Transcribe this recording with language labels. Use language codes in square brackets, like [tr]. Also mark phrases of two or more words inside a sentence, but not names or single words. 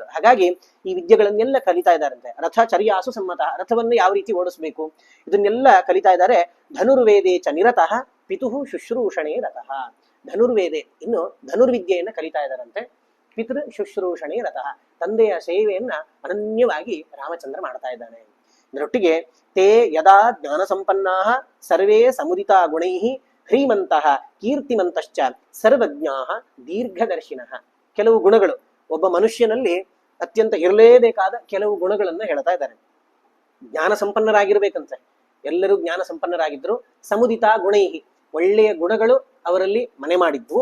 [kn] ಹಾಗಾಗಿ ಈ ವಿದ್ಯೆಗಳನ್ನೆಲ್ಲ ಕಲಿತಾ ಇದ್ದಾರಂತೆ. [sa] ರಥ ಚರ್ಯಾಸು ಸಮ್ಮತ, [kn] ರಥವನ್ನು ಯಾವ ರೀತಿ ಓಡಿಸ್ಬೇಕು ಇದನ್ನೆಲ್ಲ ಕಲಿತಾ ಇದ್ದಾರೆ. [sa] ಧನುರ್ವೇದೇ ಚ ನಿರತಃ ಪಿತುಃ ಶುಶ್ರೂಷಣೆ ರಥಃ. [kn] ಧನುರ್ವೇದೆ, ಇನ್ನು ಧನುರ್ವಿದ್ಯೆಯನ್ನ ಕಲಿತಾ ಇದ್ದಾರಂತೆ. [sa] ಪಿತೃ ಶುಶ್ರೂಷಣೆ ರಥಃ, [kn] ತಂದೆಯ ಸೇವೆಯನ್ನ ಅನನ್ಯವಾಗಿ ರಾಮಚಂದ್ರ ಮಾಡ್ತಾ ಇದ್ದಾನೆ. [sa] ಇದರೊಟ್ಟಿಗೆ ತೇ ಯದಾ ಜ್ಞಾನ ಸಂಪನ್ನಾ ಸರ್ವೇ ಸಮುದಿತಾ ಗುಣೈಃ ಹ್ರೀಮಂತಃ ಕೀರ್ತಿಮಂತಶ್ಚ ಸರ್ವಜ್ಞಾ ದೀರ್ಘದರ್ಶಿನಃ. [kn] ಕೆಲವು ಗುಣಗಳು ಒಬ್ಬ ಮನುಷ್ಯನಲ್ಲಿ ಅತ್ಯಂತ ಇರಲೇಬೇಕಾದ ಕೆಲವು ಗುಣಗಳನ್ನ ಹೇಳ್ತಾ ಇದ್ದಾರೆ. ಜ್ಞಾನ ಸಂಪನ್ನರಾಗಿರ್ಬೇಕಂತೆ. ಎಲ್ಲರೂ ಜ್ಞಾನ ಸಂಪನ್ನರಾಗಿದ್ರು. [sa] ಸಮುದಿತಾ ಗುಣೈಹಿ, [kn] ಒಳ್ಳೆಯ ಗುಣಗಳು ಅವರಲ್ಲಿ ಮನೆ ಮಾಡಿದ್ವು.